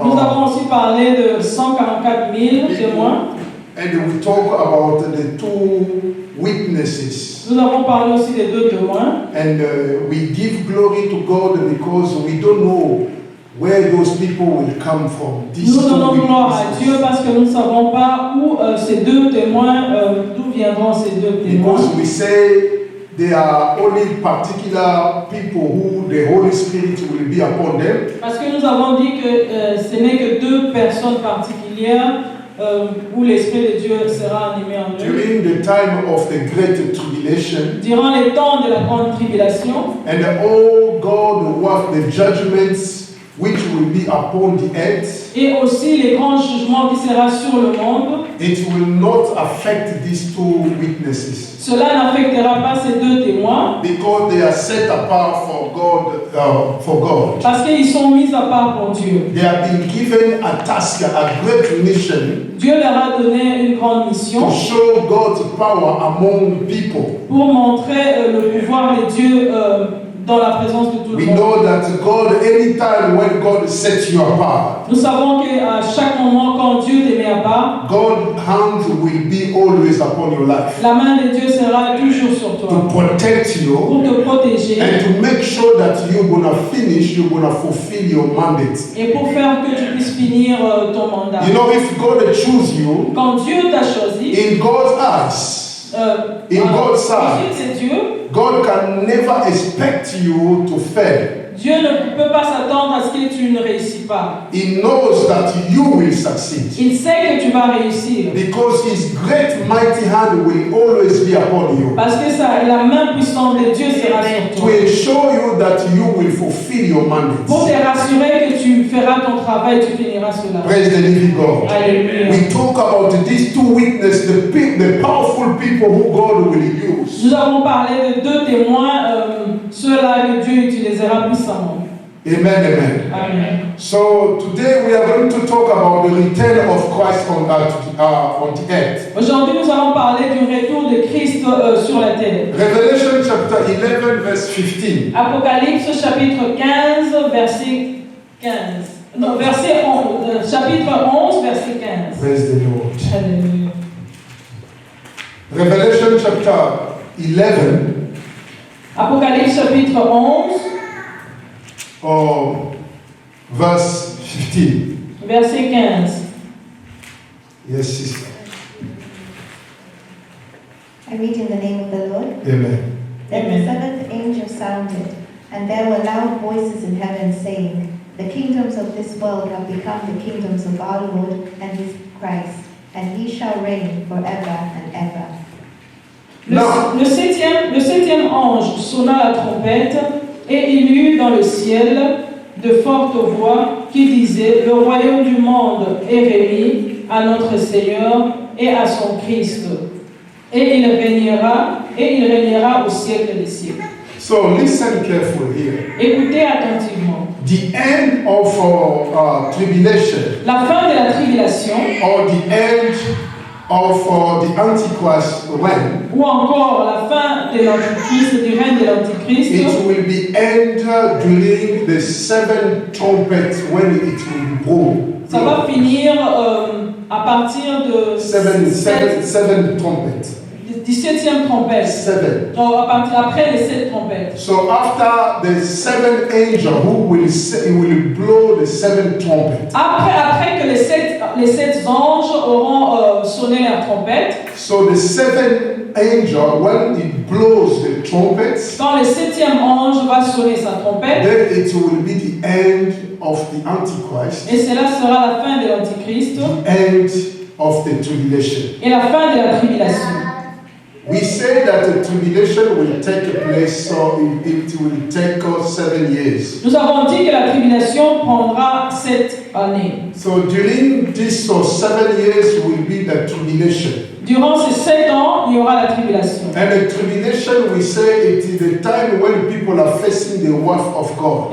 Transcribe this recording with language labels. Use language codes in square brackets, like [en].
[fr] Nous avons aussi parlé de 144 000 témoins. [en] And we talk about the two witnesses. [fr] Nous avons parlé aussi des deux témoins. [en] And we give glory to God because we don't know where those people will come from. These [fr] Nous [en] two [fr] donnons gloire à Dieu [en] witnesses. [fr] parce que nous ne savons pas où ces deux témoins, d'où viendront ces deux témoins. [en] Because we say they are only particular people who the Holy Spirit will be upon them. [fr] Parce que nous avons dit que ce n'est que deux personnes particulières où l'Esprit de Dieu sera animé en eux. [en] During the time of the great tribulation, [fr] Durant les temps de la grande tribulation, [en] and all God will work the judgments which will be upon the earth, [fr] et aussi les grands jugements qui seront sur le monde, [en] it will not affect these two witnesses [fr] cela n'affectera pas ces deux témoins [en] because they are set apart for God. [fr] parce qu'ils sont mis à part pour Dieu. [en] They have been given a task, a great mission [fr] Dieu leur a donné une grande mission [en] to show God's power among people. [fr] pour montrer le pouvoir de Dieu dans la présence de tout le [en] We [fr] monde. [en] know that God, anytime when God sets you apart, [fr] Nous savons qu'à chaque moment, quand Dieu te met à part, [en] God's hand will be always upon your life [fr] la main de Dieu sera toujours sur [en] to [fr] toi [en] protect you [fr] pour te protéger [en] and to make sure that you're going to finish, you're going to fulfill your mandate. [fr] et pour faire que tu puisses finir ton mandat. [en] You know, if God choose you, [fr] Quand Dieu t'a choisi, [en] in God's eyes, in God's [fr] ensuite [en] sight, [fr] c'est Dieu. [en] God can never expect you to fail. [fr] Dieu ne peut pas s'attendre à ce que tu ne réussis pas. [en] He knows that you will succeed [fr] Il sait que tu vas réussir. [en] because His great mighty hand will always be upon you [fr] Parce que la main puissante de Dieu sera sur [en] to [fr] toi. [en] ensure you that you will fulfill your mandate. [fr] Pour te rassurer que tu feras ton travail, tu finiras cela. [en] Praise the living God. [fr] Alléluia. [en] We talk about these two witnesses, the powerful people who God will use. [fr] Nous avons parlé de deux témoins, ceux-là que Dieu utilisera puissamment. [en] Amen, amen. [fr] Amen. [en] So today we are going to talk about the return of Christ on the earth. [fr] Aujourd'hui, nous allons parler du retour de Christ sur la terre. [en] Revelation chapter 11 verse 15. [fr] Apocalypse chapitre 15, verset 15. Non, verset 11, chapitre 11, verset 15. [en] Praise the Lord. [fr] Alléluia. [en] Revelation chapter 11 [fr] Apocalypse chapitre 11, [en] verse 15. [fr] verset 15. [en] Yes, sister. I read in the name of the Lord. Amen. Then Amen. the seventh angel sounded, and there were loud voices in heaven saying, "The kingdoms of this world have become the kingdoms of our Lord and his Christ, and he shall reign forever and ever." [fr] Le septième ange sonna la trompette et il eut dans le ciel de fortes voix qui disaient: Le royaume du monde est remis à notre Seigneur et à son Christ, et il régnera au siècle des siècles. [en] So listen carefully here. [fr] Écoutez attentivement. [en] The end of tribulation, [fr] La fin de la tribulation, [en] or the end of the Antichrist reign, [fr] ou encore la fin de l'Antichrist, du règne de l'Antichrist, [en] it will be end during the seven trumpets when it will blow. [fr] ça va finir à partir de [en] Seven trumpets. [fr] 17e trompette. [en] Seven. [fr] Après les 7 trompettes. [en] So after the seventh angel who will blow the seven trumpets. [fr] Après que les sept anges auront sonné la trompette, [en] So the seventh angel, when it blows the trumpets, [fr] quand le 7e ange va sonner sa trompette, [en] then it will be the end of the Antichrist, [fr] et cela sera la fin de l'Antichrist [en] the end of the tribulation. [fr] et la fin de la tribulation. [en] We say that the tribulation will take place, so it will take us 7 years. [fr] Nous avons dit que la tribulation prendra 7 années. [en] So during this 7 years will be the tribulation. [fr] Durant ces 7 ans, il y aura la tribulation. [en] And the tribulation, we say it is the time when people are facing the wrath of God.